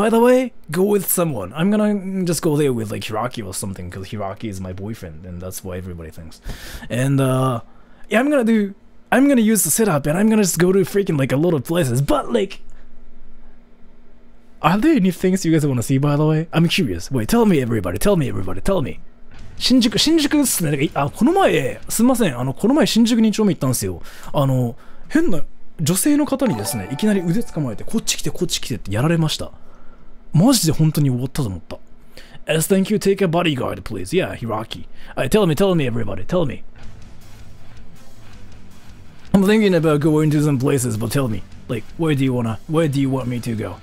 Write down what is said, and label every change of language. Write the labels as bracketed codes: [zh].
[en] By the way, go with someone. I'm gonna just go there with like Hiraki or something, because Hiraki is my boyfriend, and that's what everybody thinks. And yeah, I'm gonna use the setup, and I'm gonna just go to freaking like a lot of places. But like, are there any things you guys want to see, by the way? I'm curious. Wait, tell me everybody, tell me. [ja] 新宿っすね。この前、すみません。この前新宿2丁目行ったんですよ。変な女性の方にですね、いきなり腕掴まれて、こっち来てってやられました。マジで本当に終わったと思った。 [en] As thank you, take a bodyguard, please. Yeah, Hiraki. Tell me, everybody, tell me. I'm thinking about going to some places, but tell me. Like, where do you want me to go?